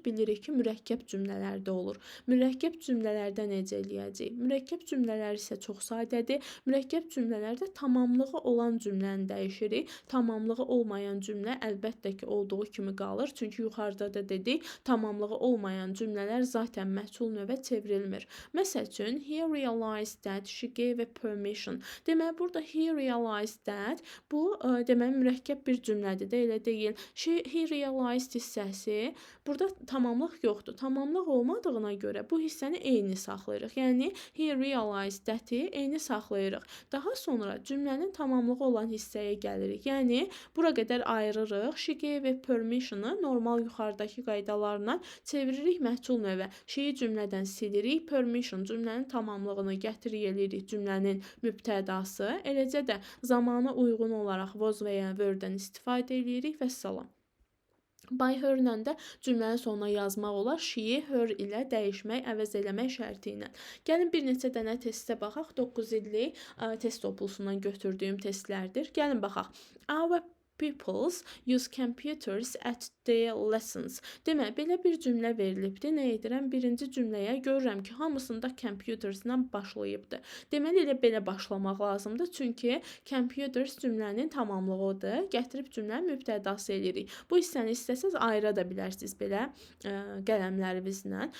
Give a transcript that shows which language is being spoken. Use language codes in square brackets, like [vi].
[az] Bilirik ki, mürəkkəb cümlələr də olur. Mürəkkəb cümlələrdə necə eləyəcəyik? Mürəkkəb cümlələr isə çox sadədir. Mürəkkəb cümlələrdə tamamlığı olan cümləni dəyişirik. Tamamlığı olmayan cümlə əlbəttə ki, olduğu kimi qalır. Çünki yuxarıda da dedik, tamamlığı olmayan cümlələr zaten məchul növə çevrilmir. Məsəl üçün, [en] he realized that she gave a permission. [az] Deməli, burada [en] he realized that [az] bu deməli mürəkkəb bir cümlədir də, elə deyil. [en] He realized [az] hissəsi, burada tamamlıq yoxdur. Tamamlıq olmadığına görə bu hissəni eyni saxlayırıq. Yəni, [en] he realized that- [az] i eyni saxlayırıq. Daha sonra cümlənin tamamlığı olan hissəyə gəlirik. Yəni, bura qədər ayırırıq. [en] She gave a permission- [az] ı normal yuxarıdakı qaydalarla çeviririk məhcul növə. She-yi cümlədən silirik. Permission cümlənin tamamlığını gətirik eləyirik cümlənin mübtədası. Eləcə də zamana uyğun olaraq was və ya were-dən istifadə eləyirik və salam. By her-lə də cümlənin sonuna yazmaq olar. She-yi her ilə dəyişmək, əvəz eləmək şərti ilə. Gəlin bir neçə dənə testə baxaq. 9 illik test toplusundan götürdüyüm testlərdir. Gəlin baxaq. [en] Our pupils use computers at their lessons. [az] Demək, belə bir cümlə verilibdir. Nə edirəm? Birinci cümləyə görürəm ki, hamısında computers-la başlayıbdır. Deməli, elə belə başlamaq lazımdır. Çünki computers cümlənin tamamlığıdır. Gətirib cümlənin mübtədası eləyirik. Bu hissəni istəsəz ayıra da bilərsiniz belə qələmlərinizlə.